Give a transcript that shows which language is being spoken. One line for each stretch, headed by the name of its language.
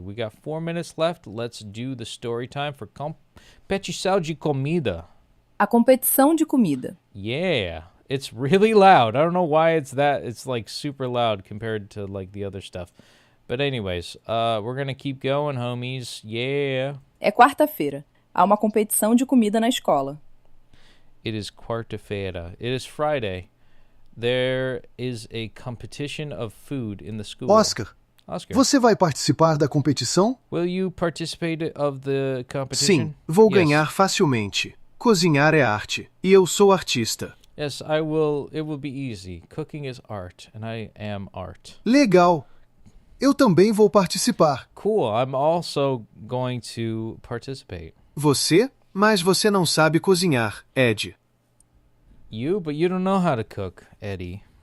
English: We got 4 minutes left. Let's do the story time for
Portuguese: competição de comida. A competição de comida.
English: Yeah, it's really loud. I don't know why it's like super loud compared to like the other stuff. But anyways, we're going to keep going, homies. Yeah.
Portuguese: É quarta-feira. Há uma competição de comida na escola.
English: It is quarta-feira. It is Friday. There is a competition of food in the school.
Portuguese: Oscar, você vai participar da competição?
English: Will you participate of the competition?
Portuguese: Sim, vou
English: Yes.
Portuguese: ganhar facilmente. Cozinhar é arte, e eu sou artista.
English: Yes, I will. It will be easy. Cooking is art, and I am art.
Portuguese: Legal. Eu também vou participar.
English: Cool. I'm also going to participate.
Portuguese: Você? Mas você não sabe cozinhar, Ed.
English: You, but you don't know how to cook, Eddie.